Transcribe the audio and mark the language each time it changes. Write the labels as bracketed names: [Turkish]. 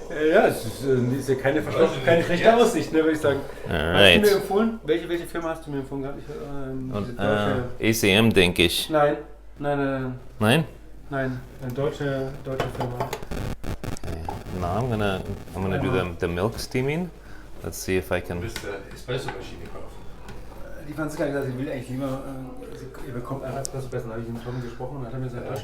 [German] Ja, es ist ja keine schlechte Aussicht, ne, würde ich sagen. [English] Alright. [German] Hast du mir empfohlen? Welche Firma hast du mir empfohlen gehabt? Und, ECM, denke ich. Nein. Nein? Nein, eine deutsche Firma. [English] Okay. Now I'm gonna do the milk steaming. Let's see if I [German] Du [English] can. [German] wirst eine Espresso-Maschine kaufen. Die Franziska hat gesagt, sie will eigentlich lieber, ihr bekommt einfach Espresso besser. Da habe ich mit Tom gesprochen und hat er mir gesagt,